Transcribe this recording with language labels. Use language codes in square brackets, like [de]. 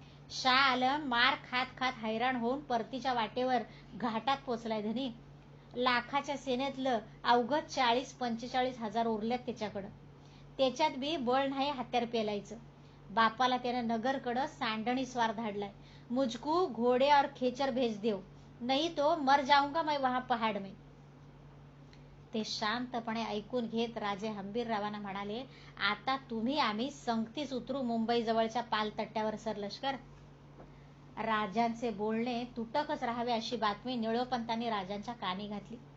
[mr] शाह आलम मार खात खात हैराण होऊन परतीच्या वाटेवर घाटात पोचलाय धनी. लाखाच्या सेनेतलं अवघत 40-45 हजार उरल्यात त्याच्याकडं. त्याच्यात बी बळ नाही हत्यार पेलायचं. बापाला त्याने नगरकडं सांडणी स्वार धाडलाय. [hi] मुझको घोडे और खेचर भेज देव, नाही तो मर जाऊंगा मैं वहां पहाड में. [mr] ते शांतपणे ऐकून घेत राजे हंबीररावांना म्हणाले, आता तुम्ही आम्ही संगतीच उतरू मुंबई जवळच्या पालतट्ट्यावर सर लष्कर. राजांचे बोलणे तुटकच राहावे अशी बातमी निळोपंतांनी राजांच्या कानी घातली.